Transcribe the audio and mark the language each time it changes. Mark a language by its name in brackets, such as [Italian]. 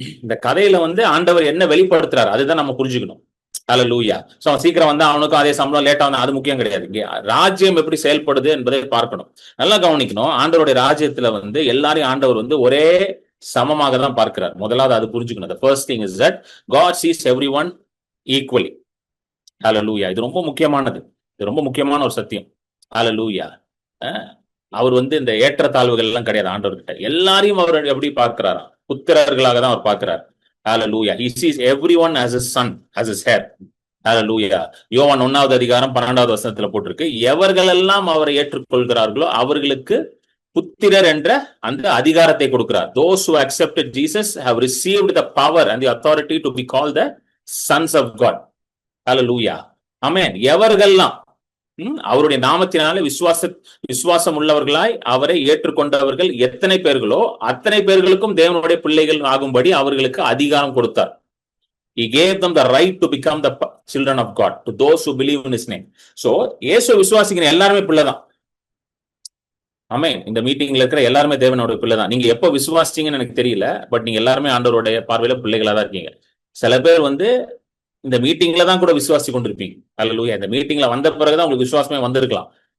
[Tamil] இந்த கதையில வந்து ஆண்டவர் என்ன வெளிப்படுத்துறாரு அதுதான் நம்ம புரிஞ்சுக்கணும். ஹல்லேலூயா. சோ அவன் சீக்கிரம் வந்தா அவனுக்கும் அதே சம்பளம், லேட்டா வந்தா அது முக்கியம் கிடையாது. ராஜ்யம் எப்படி செயல்படுது என்பதை பார்க்கணும். நல்லா கவனிக்கணும். ஆண்டவருடைய ராஜ்யத்துல வந்து எல்லாரையும் ஆண்டவர் வந்து ஒரே சமமாக தான் பார்க்கிறார். முதலாவது அது புரிஞ்சுக்கணும். [English] The first thing is that God sees everyone equally. [Tamil] ஹல்லேலூயா. இது ரொம்ப முக்கியமானது. இது ரொம்ப முக்கியமான ஒரு சத்தியம். ஹல்லேலூயா. அவர் வந்து இந்த ஏற்றத்தாழ்வுகள் எல்லாம் கிடையாது ஆண்டவர்கிட்ட. எல்லாரையும் அவர் எப்படி பார்க்கிறாராம்? புத்திரர்களாக தான் அவர் பார்க்கிறார். Hallelujah. [English] He sees everyone as his son, as his heir. Hallelujah. [Tamil] யோவான் 1வது அதிகாரம் 12வது வசனத்துல போட்டிருக்கு, எவர்களெல்லாம் அவரை ஏற்றுக்கொள்கிறார்களோ அவர்களுக்கு புத்திரர் என்ற அந்த அதிகாரத்தை கொடுக்கிறார். [English] Those who accepted Jesus have received the power and the authority to be called the sons of God. Hallelujah. Amen. [Tamil] எவர்களெல்லாம் அவருடைய நாமத்தினால விசுவாசம் உள்ளவர்களாய் அவரை ஏற்றுக்கொண்டவர்கள் எத்தனை பேர்களோ அத்தனை பேர்களுக்கும் தேவனுடைய பிள்ளைகள் ஆகும்படி அவர்களுக்கு அதிகாரம் கொடுத்தார். [English] He gave them the right to become the children of God to those who believe in his name. [Tamil] So இயேசு விசுவாசிக்கிற எல்லாருமே பிள்ளைதான். ஆமென். இந்த மீட்டிங்ல இருக்கிற எல்லாருமே தேவனுடைய பிள்ளைதான். நீங்க எப்ப விசுவாசிச்சீங்கன்னு எனக்கு தெரியல, பட் நீங்க எல்லாருமே ஆண்டவருடைய பார்வையில பிள்ளைகளா தான் இருக்கீங்க. சில பேர் வந்து இந்த மீட்டிங்ல தான் கூட விசுவாசி கொண்டிருப்பீங்க. ஹல்லேலூயா. இந்த மீட்டிங்ல வந்த பிறகுதான் உங்களுக்கு விசுவாசமே வந்திருக்கலாம்.